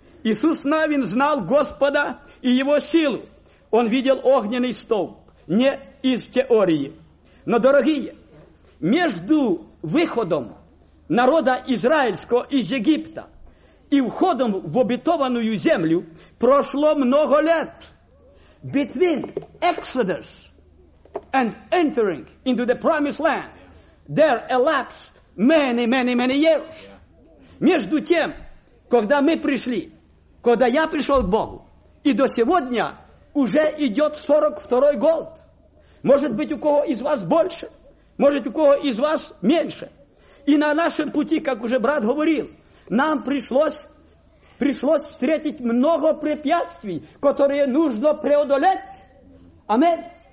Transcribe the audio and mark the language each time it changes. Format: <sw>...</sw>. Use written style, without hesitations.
<ru>Иисус Навин знал Господа и Его силу. Он видел огненный столб, не из теории. Но, дорогие, между выходом народа израильского из Египта и входом в обетованную землю прошло много лет.</ru> <en>Between Exodus and entering into the promised land, there elapsed many, many, many years.</en> <ru>Между тем, когда мы пришли, когда я пришел к Богу, и до сегодня уже идет 42-й год. Может быть, у кого из вас больше, может, у кого из вас меньше. И на нашем пути, как уже брат говорил, нам пришлось встретить много препятствий, которые нужно преодолеть. Аминь.</ru>